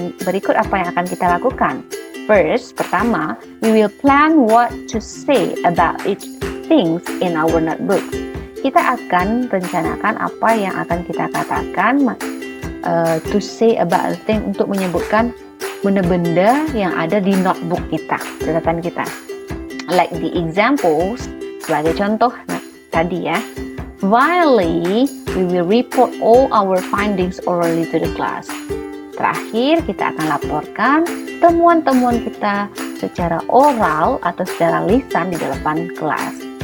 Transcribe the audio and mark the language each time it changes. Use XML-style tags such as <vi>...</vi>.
<id>Berikut apa yang akan kita lakukan.</id> <en>First, pertama, we will plan what to say about each things in our notebook.</en> <id>Kita akan rencanakan apa yang akan kita katakan</id> <en>to say about a thing,</en> <id>untuk menyebutkan benda-benda yang ada di notebook kita, catatan kita.</id> <en>Like the examples,</en> <id>sebagai contoh tadi ya.</id> <en>Finally, we will report all our findings orally to the class.</en> <id>Terakhir, kita akan laporkan temuan-temuan kita secara oral atau secara lisan di depan kelas.</id>